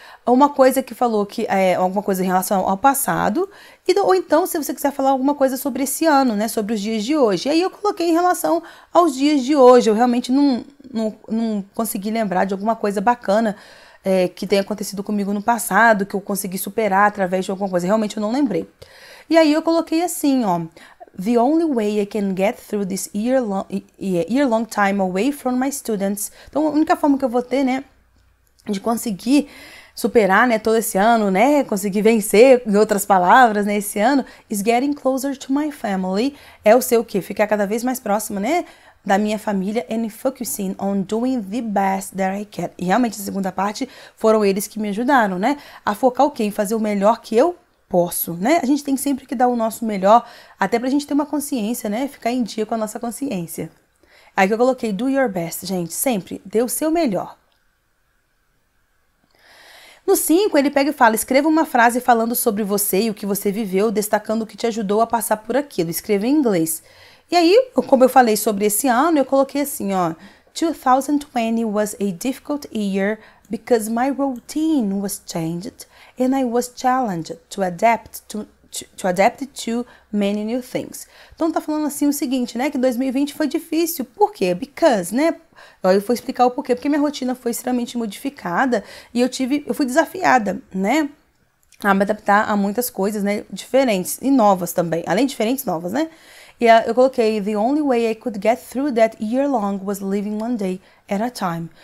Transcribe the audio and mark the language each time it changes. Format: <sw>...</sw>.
<pt>Uma coisa que falou que é alguma coisa em relação ao passado, ou então, se você quiser falar alguma coisa sobre esse ano, né? Sobre os dias de hoje. E aí eu coloquei em relação aos dias de hoje. Eu realmente não consegui lembrar de alguma coisa bacana que tenha acontecido comigo no passado, que eu consegui superar através de alguma coisa. Realmente eu não lembrei. E aí eu coloquei assim, ó.</pt> <en>The only way I can get through this year-long time away from my students.</en> <pt>Então, a única forma que eu vou ter, né, de conseguir superar, né, todo esse ano, né, conseguir vencer, em outras palavras, né, esse ano,</pt> <en>is getting closer to my family.</en> <pt>É o seu o quê? Ficar cada vez mais próximo, né, da minha família</pt> <en>and focusing on doing the best that I can.</en> <pt>E realmente a segunda parte foram eles que me ajudaram, né? A focar o quê? Em fazer o melhor que eu posso, né? A gente tem sempre que dar o nosso melhor, até pra gente ter uma consciência, né? Ficar em dia com a nossa consciência. Aí que eu coloquei</pt> <en>do your best,</en> <pt>gente. Sempre dê o seu melhor. No 5, ele pega e fala, escreva uma frase falando sobre você e o que você viveu, destacando o que te ajudou a passar por aquilo. Escreva em inglês. E aí, como eu falei sobre esse ano, eu coloquei assim, ó.</pt> <en>2020 was a difficult year because my routine was changed and I was challenged to adapt to many new things.</en> <pt>Então tá falando assim o seguinte, né, que 2020 foi difícil. Por quê? Because, né? Eu vou explicar o porquê. Porque minha rotina foi extremamente modificada e eu fui desafiada, né, a me adaptar a muitas coisas, né, diferentes e novas também. Além de diferentes, novas, né? E eu coloquei,</pt> <en>the only way I could get through that year long was living one day at a time.</en>